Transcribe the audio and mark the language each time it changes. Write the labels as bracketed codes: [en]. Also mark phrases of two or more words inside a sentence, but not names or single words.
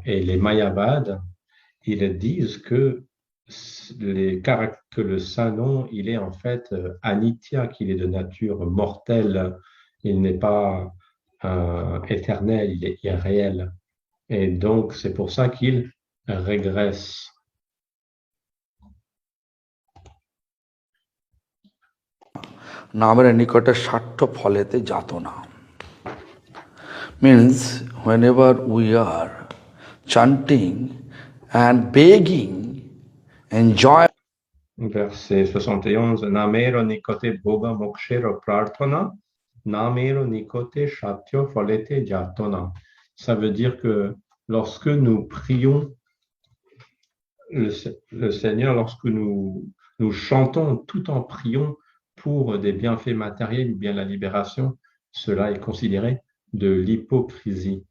[fr] Et les Mayavad, ils disent que le Saint-Nom, il est en fait anitya, qu'il est de nature mortelle. Il n'est pas éternel, il est irréel. Et donc, c'est pour ça qu'il régresse. [bn] নামের নিকটে স্বার্থ ফলেতে যাত না [en] means whenever we are chanting and begging enjoy. [bn] Verset 71, নামের নিকটে ভোগ মোক্ষের প্রার্থনা, নামের নিকটে শাঠ্য ফলেতে যাতনা. [fr] Ça veut dire que lorsque nous prions le Seigneur, lorsque nous chantons tout en priant pour des bienfaits matériels ou bien la libération, cela est considéré de l'hypocrisie.